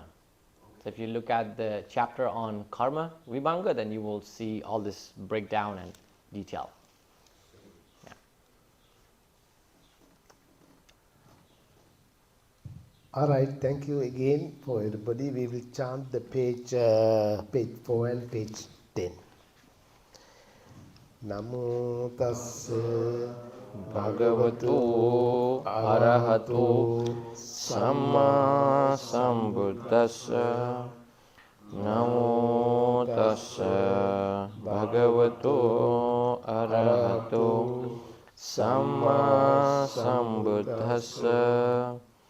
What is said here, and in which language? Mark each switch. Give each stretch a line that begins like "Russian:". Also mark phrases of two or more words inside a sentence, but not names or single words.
English: So if you look at the chapter on karma, vibhanga, then you will see all this breakdown and detail. Yeah. All right, thank you again for everybody. We will chant the page 4 and page 10.
Pali: Namo tassa Bhagavato arahato samma sambuddhassa. Namo tassa bhagavato arahato samma sambuddhassa.